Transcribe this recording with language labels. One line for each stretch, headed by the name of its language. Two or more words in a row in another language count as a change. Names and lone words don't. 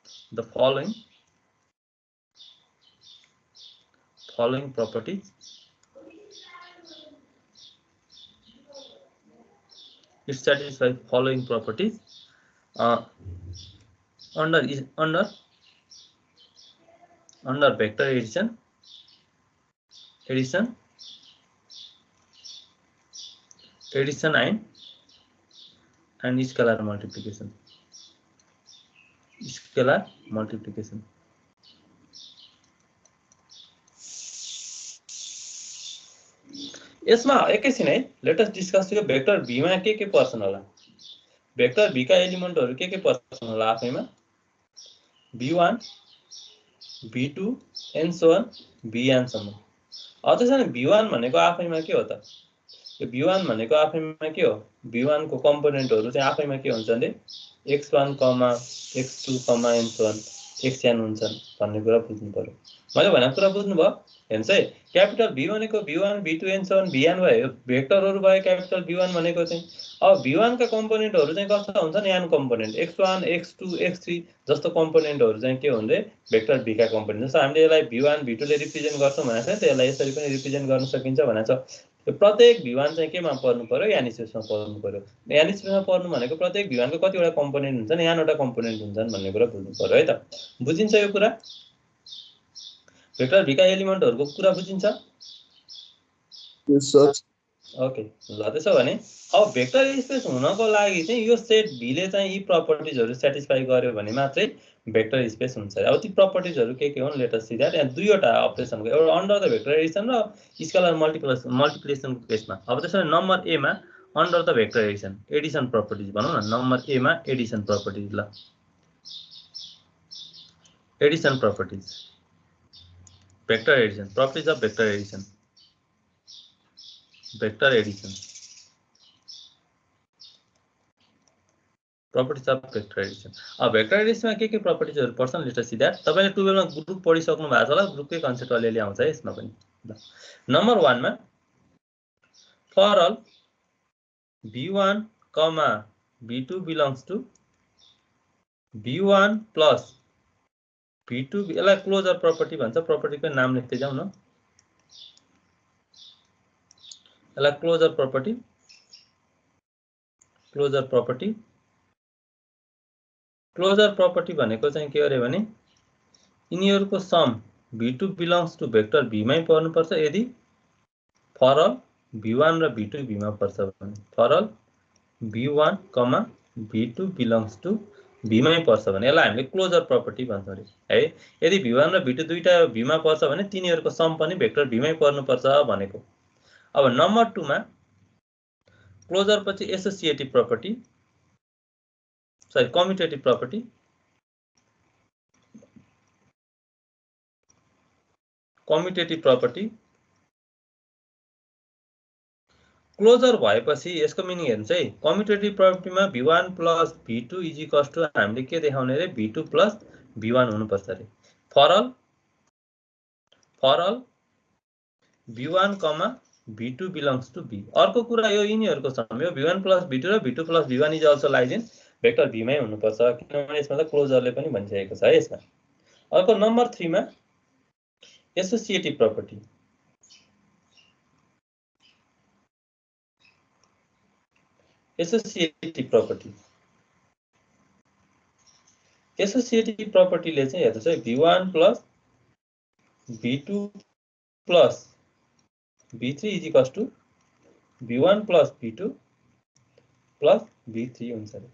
English: the following properties it satisfies following properties under vector addition and scalar multiplication.
Nepali: यसमा एकैछिन है,
English: let us discuss
Nepali: यो भेक्टर v मा के पर्छन् होला, भेक्टर v का एलिमेन्टहरु के पर्छन् होला आफैमा,
English: v1 v2 and so on vn सम्म।
Nepali: अब त्यसैले v1 भनेको आफैमा के हो त, यो v1 भनेको आफैमा के हो, v1 को कम्पोनेन्टहरु चाहिँ आफैमा के हुन्छन् रे, x1, x2,
English: and so on
Nepali: xn हुन्छन् भन्ने कुरा बुझ्नु पर्यो। मैले भनेको कुरा बुझ्नु भयो हेर्नुस् है, क्यापिटल v भनेको v1 v2
English: and so on
Nepali: vn भयो, भेक्टरहरु भयो क्यापिटल v1 भनेको चाहिँ। अब v1 का कम्पोनेन्टहरु चाहिँ कस्ता हुन्छन्, n कम्पोनेन्ट x1 x2 x3 जस्तो कम्पोनेन्टहरु चाहिँ के हुन् रे, भेक्टर v का कम्पोनेन्ट। जस्तो हामीले यसलाई v1 v2 ले रिप्रेजेन्ट गर्छौं भनेको छ, त्यसलाई यसरी पनि रिप्रेजेन्ट गर्न सकिन्छ भनेको छ। यो प्रत्येक v1 चाहिँ केमा पर्नु पर्यो, यानी स्पेसमा पर्नु पर्यो। यानी स्पेसमा पर्नु भनेको प्रत्येक v1 को कतिवटा कम्पोनेन्ट हुन्छन्, यानवटा कम्पोनेन्ट हुन्छन् भन्ने कुरा बुझ्नु पर्यो है त। बुझिन्छ यो कुरा, भेक्टर v का एलिमेन्टहरुको कुरा बुझिन्छ?
English: yes sir.
Nepali: ओके, ल त्यसो भने अब
English: vector space
Nepali: हुनको लागि चाहिँ यो सेट v ले चाहिँ यी प्रपर्टिजहरु सेटिस्फाई गर्यो भने मात्रै
English: vector space
Nepali: हुन्छ। अब ती प्रपर्टिजहरु के हुन्,
English: let us see that.
Nepali: यहाँ दुईवटा अपरेसनको, एउटा
English: under the vector addition
Nepali: र
English: scalar multiplication
Nepali: को केसमा। अब त्यसैले नम्बर ए मा
English: under the vector addition properties
Nepali: भनौं न, नम्बर ए मा
English: addition properties. ल addition properties, vector addition, properties of vector addition, properties of vector addition.
Nepali: अब भेक्टर एडिसनमा के प्रपर्टिजहरु पर्छन्,
English: let us see that.
Nepali: तपाईले 12 मा ग्रुप पढिसक्नु भएको छ होला, ग्रुपकै कन्सेप्ट अलिअलि आउँछ है यसमा पनि।
English: नम्बर 1 मा for all v1, v2 belongs to v1 plus v2,
Nepali: यसलाई
English: closure property
Nepali: भन्छ, प्रपर्टीको नाम लेख्दै जाउँ न, यसलाई
English: closure property
Nepali: भनेको चाहिँ के अरे भने यिनीहरुको सम
English: v2 belongs to
Nepali: भेक्टर v मै पर्नु पर्छ यदि
English: for all
Nepali: v1 र v2 v मा पर्छ भने।
English: for all v1, v2 belongs to
Nepali: v मै पर्छ भने यसलाई हामीले
English: closure property
Nepali: भन्छौं रे है। यदि v1 र v2 दुईटा v मा पर्छ भने तिनीहरुको सम पनि भेक्टर v मै पर्नु पर्छ भनेको। अब नम्बर 2 मा क्लोजर पछि
English: associative property, sorry commutative property,
Nepali: क्लोजर भएपछि यसको मिनिङ हेर्नुस् है। कम्युटेटिभ प्रपर्टीमा
English: v1 plus v2 is equals to
Nepali: हामीले के देखाउने रे,
English: v2 plus v1
Nepali: हुनु पर्छ रे।
English: for all v1, v2 belongs to v।
Nepali: अर्को कुरा यो यिनीहरुको सम, यो
English: v1 plus v2
Nepali: र
English: v2 plus v1 is also lies in vector
Nepali: v मै हुनु पर्छ, किनभने यसमा त क्लोजरले पनि भनिसकेको छ है यसमा। अर्को नम्बर 3 मा
English: associative property,
Nepali: एसोसिएटिभ प्रपर्टीले चाहिँ हेर्नुस् है,
English: v1 plus v2 plus v3 is equals to v1 plus v2 plus v3
Nepali: हुन्छ रे।